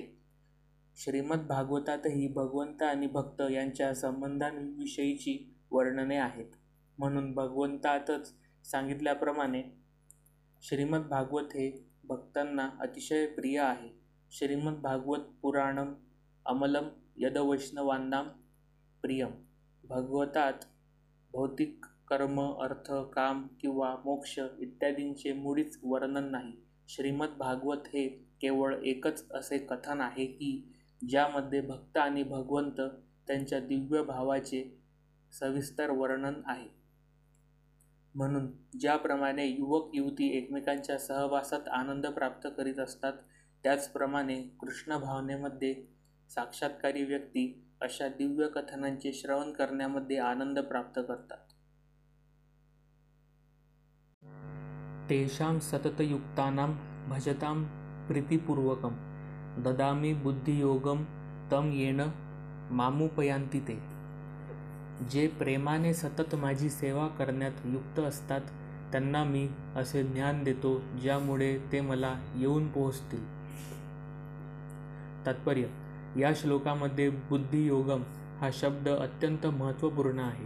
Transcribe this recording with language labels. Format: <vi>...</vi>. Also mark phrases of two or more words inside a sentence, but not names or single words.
<mr>श्रीमद भागवतातही भगवंत आणि भक्त यांच्या संबंधांविषयीची वर्णने आहेत. म्हणून भगवंतातच सांगितल्याप्रमाणे श्रीमद भागवत हे भक्तांना अतिशय प्रिय आहे.</mr> <sa>श्रीमद भागवत पुराणम अमलम यदवैष्णवांनां प्रियम.</sa> <mr>भगवतात भौतिक कर्म, अर्थ, काम किंवा मोक्ष इत्यादींचे मुळीच वर्णन नाही. श्रीमद भागवत हे केवळ एकच असे कथन आहे की ज्यामध्ये भक्त आणि भगवंत त्यांच्या दिव्य भावाचे सविस्तर वर्णन आहे. म्हणून ज्याप्रमाणे युवक युवती एकमेकांच्या सहवासात आनंद प्राप्त करीत असतात त्याचप्रमाणे कृष्ण भावनेमध्ये साक्षात्कारी व्यक्ती अशा दिव्य कथनांचे श्रवण करण्यामध्ये आनंद प्राप्त करतात.</mr> <sa>तेषां सततयुक्तानां भजतां प्रीतिपूर्वकं ददामि बुद्धियोगं तं येन मामुपयांति ते.</sa> <mr>जे प्रेमाने सतत माझी सेवा करण्यात युक्त असतात त्यांना मी असे ज्ञान देतो ज्यामुळे ते मला येऊन पोहोचतील. तात्पर्य: या श्लोकामध्ये बुद्धियोगम हा शब्द अत्यंत महत्त्वपूर्ण आहे.</mr>